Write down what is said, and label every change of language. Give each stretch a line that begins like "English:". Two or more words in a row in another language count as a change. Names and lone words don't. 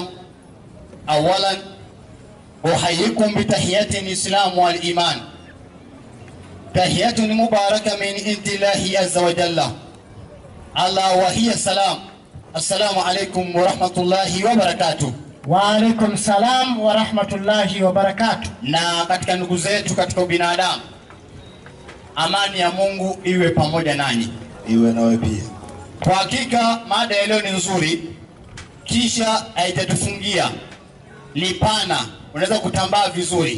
Arabic: أولاً أحييكم بتحية الإسلام والإيمان. تحية مباركة من عند الله عز وجل. الله وهي سلام. السلام عليكم ورحمة الله وبركاته. وعليكم السلام ورحمة الله وبركاته.
Swahili: Na katika ndugu zetu katika binadamu, amani ya Mungu iwe pamoja nanyi, iwe nawe pia. Kwa hakika mada ya leo ni nzuri, kisha haitatufungia, ni pana, unaweza kutambaa vizuri.